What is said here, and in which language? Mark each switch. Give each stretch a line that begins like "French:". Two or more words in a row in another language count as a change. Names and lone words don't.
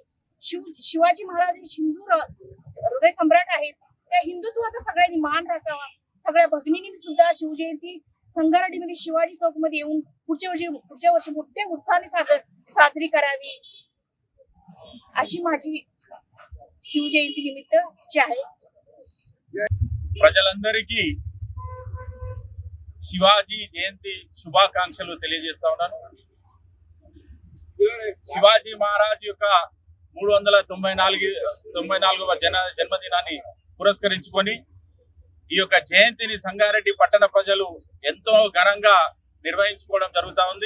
Marathi: शिवाजी महाराज हे हिंदू हृदय सम्राट आहेत. त्या हिंदुत्वाचा सगळ्यांनी मान राखावा. सगळ्या भगिनींनी सुद्धा शिवजयंती संगारेड्डीमध्ये शिवाजी चौक मध्ये येऊन पुढच्या वर्षी मोठ्या उत्साहाने साजरी करावी अशी माझी शिवजयंती निमित्त इच्छा आहे.
Telugu: ప్రజలందరికీ శివాజీ జయంతి శుభాకాంక్షలు తెలియజేస్తా ఉన్నాను. శివాజీ మహారాజ్ యొక్క 394వ జన్మదినాన్ని పురస్కరించుకొని ఈ యొక్క జయంతిని సంగారెడ్డి పట్టణ ప్రజలు ఎంతో ఘనంగా నిర్వహించుకోవడం జరుగుతూ ఉంది.